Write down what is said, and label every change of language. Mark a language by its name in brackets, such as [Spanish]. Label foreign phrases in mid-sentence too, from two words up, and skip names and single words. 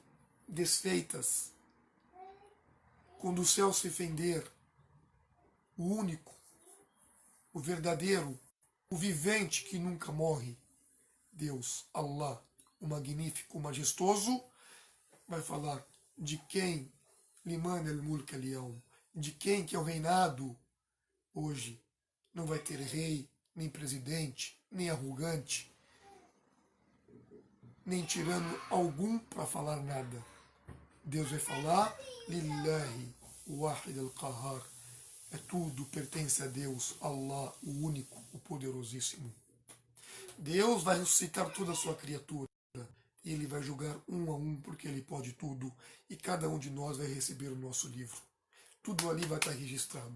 [Portuguese] desfeitas, quando o céu se fender, o único, o verdadeiro, o vivente que nunca morre, Deus, Allah, o magnífico, o majestoso, vai falar de quem [Arabic] لمن الملك اليوم, [Portuguese] de quem que é o reinado hoje. Não vai ter rei, nem presidente, nem arrogante, nem tirano algum para falar nada. Deus vai falar [Arabic] لله الواحد القهار. [Portuguese] É tudo pertence a Deus, Allah, o único, o poderosíssimo. Deus vai ressuscitar toda a sua criatura. E ele vai julgar um a um, porque ele pode tudo. E cada um de nós vai receber o nosso livro. Tudo ali vai estar registrado.